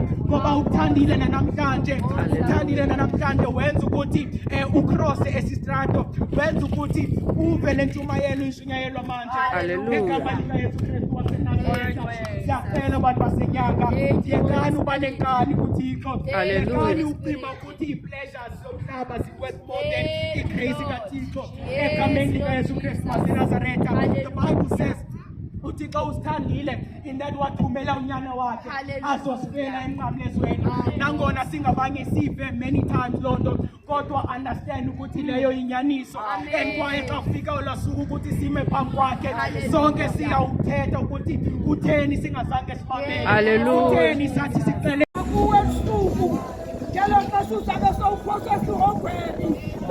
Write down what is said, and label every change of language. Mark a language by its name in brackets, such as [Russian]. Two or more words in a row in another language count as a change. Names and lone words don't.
[Xhosa] Ngoba uthandile namhlanje, wenza ukuthi ucrosse esistrato, wenza ukuthi uve lentshumayelo inshunyayelwa manje. Hallelujah. Ngegama likaYesu Kristu waseNazaretha. Siyacela bantu basenyanga, yekani uba nenkani kuThixo. Hallelujah. Yekani ucima ukuthi ii-pleasures zomhlaba zi- [English] worth more than [Xhosa] igrace kaThixo. Egameni likaYesu Kristu waseNazaretha. [English] The Bible says [Xhosa] uThixo usithandile [English] in that [Xhosa] wathumela unyana wakhe azosifela emnqamlezweni. Nangona singabanye sive [English] many times [Xhosa] loo nto, kodwa understand ukuthi leyo inyaniso. And kwaye xa kufika olwaa suku ukuthi sime phambi kwakhe, sonke siyawuthetha ukuthi kutheni singazange sibamele. Hallelujah. Kutheni sathi sicele kuwe ebusuku. Njalo xa uzabe sowuphoswa esihogweni.